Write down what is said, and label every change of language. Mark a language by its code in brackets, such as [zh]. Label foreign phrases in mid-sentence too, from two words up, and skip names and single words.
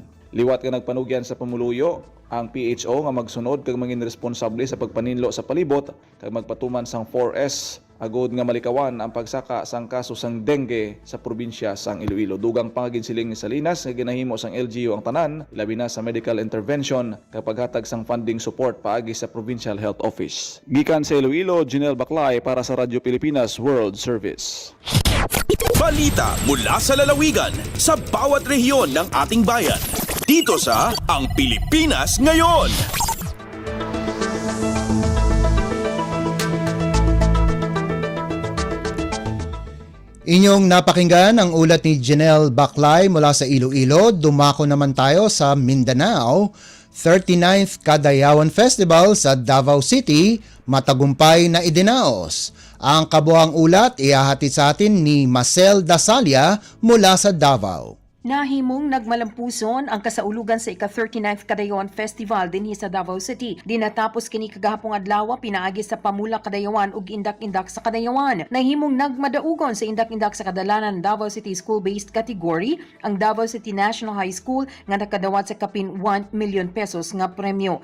[hil] Liwat ka nagpanugyan sa pamuluyo ang PHO nga magsunod kag mangin responsable sa pagpaninlo sa palibot kag magpatuman sang 4S agod nga malikawan ang pagsaka sang kaso sang dengue sa probinsya sang Iloilo. Dugang pangaginsiling ni Salinas nga ginahimo sang LGU ang tanan, labi na sa medical intervention kapag hatag sang funding support paagi sa Provincial Health Office. Gikan sa Iloilo, Janelle Baclay para sa Radyo Pilipinas World Service. [tl] Balita mula sa lalawigan sa bawat rehiyon ng ating bayan. Dito sa Ang Pilipinas Ngayon. Inyong napakinggan ang ulat ni Janelle Baclay mula sa Iloilo. Dumako naman tayo sa Mindanao. 39th Kadayawan Festival sa Davao City, matagumpay na idinaos. Ang kabuang ulat ihahatid sa atin ni Marcel Dasalia mula sa Davao. [ceb] Nahimong nagmalampuson ang kasaulugan sa ika-39th Kadayawan Festival dinhi sa Davao City. Dinatapos kini kagahapong adlaw pinaagi sa Pamula Kadayawan ug indak-indak sa Kadayawan. Nahimong nagmadaugon sa indak-indak sa kadalanan Davao City [en] School-based category [ceb] ang Davao City National High School nga nakadawat sa kapin 1 million pesos nga premyo.